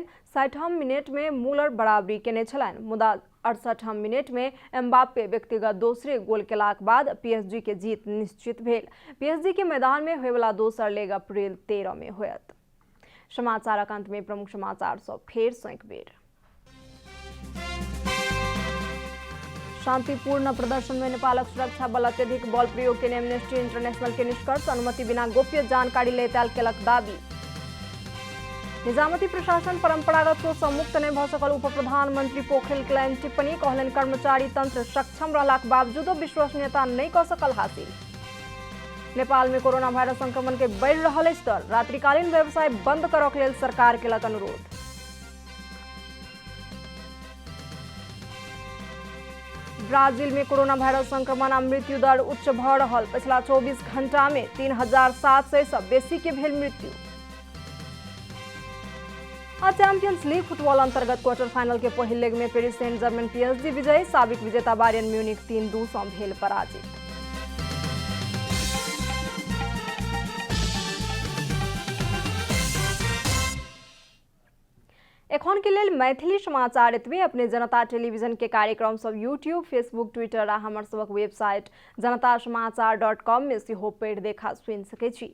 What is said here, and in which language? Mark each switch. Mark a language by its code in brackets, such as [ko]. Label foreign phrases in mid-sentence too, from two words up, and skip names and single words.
[mai] 60वां मिनट में मुलर बराबरी केने छलनि। मुदा 68वां मिनट में एम्बाप्पे व्यक्तिगत दोसरे गोल केलाक बाद PSG के जीत निश्चित भेल। PSG के मैदान में होय वाला दोसर लेग अप्रैल 13 में होयत। समाचारक अंत में प्रमुख समाचार सब फेर सँ एक बेर। शांतिपूर्ण प्रदर्शन में नेपालक सुरक्षा बल अत्यधिक बल प्रयोग के एमनेस्टी इंटरनेशनल के निष्कर्ष। अनुमति बिना गोप्य जानकारी लेताल केलक दाबी। निजामती प्रशासन परंपरागत सोच सँ मुक्त नहि भऽ सकल उप प्रधानमंत्री पोखरेल केलनि टिप्पणी। कहलनि कर्मचारी तंत्र सक्षम रहलाक बावजूदो विश्वसनीयता नहि कऽ सकल हासिल। नेपाल में कोरोना वायरस संक्रमण के बढ़ि रहल अछि दर। रात्रिकालीन व्यवसाय बंद करक लेल सरकार केलक अनुरोध। ब्राजील में कोरोना वायरस संक्रमण आ मृत्यु दर उच्च भऽ रहल। पिछला 24 घंटा में 3,700 सँ बेसी के भेल मृत्यु। आ चैंपियंस लीग फुटबॉल अंतर्गत [en] quarter final [mai] के पहिल लेग में पेरिस सेंट जर्मेन PSG विजयी। साबिक विजेता बायर्न म्यूनिख 3-2 सँ भेल पराजित। एखन के लेल मैथिली समाचार एतबे। अपने जनता टेलीविजन के कार्यक्रम सब यूट्यूब, फेसबुक, ट्विटर आ हमर सबक वेबसाइट जनतासमाचार.com में सेहो पढ़ि देखा सुनि सकै छी।